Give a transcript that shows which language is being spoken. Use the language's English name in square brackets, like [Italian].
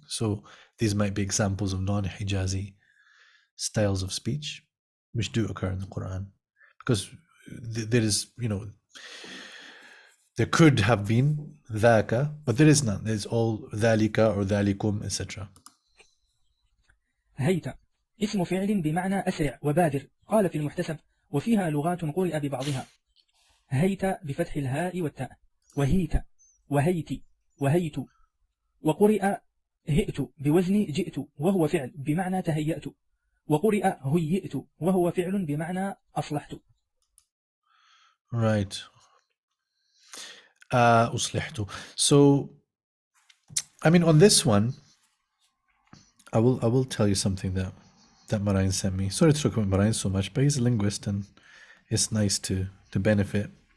[English] So these might be examples of non-Hijazi styles of speech, which do occur in the Quran. Because there is, there could have been dhaka, but there is none. There's all dhalika or dhalikum, etc. [Arabic] هيت اسم فعل بمعنى أسرع وبادر. قال في المحتسب وفيها لغات قرئ ببعضها. هيت بفتح الهاء والتاء، وهيت وهيت وهيت، وقرئ هئت بوزن جئت وهو فعل بمعنى تهيأت، وقرئ هيئت وهو فعل بمعنى أصلحت. [English] Right. أصلحت. So, I mean, on this one, I will tell you something that Marine sent me. Sorry to talk about Marine so much, but he's a linguist and it's nice to benefit.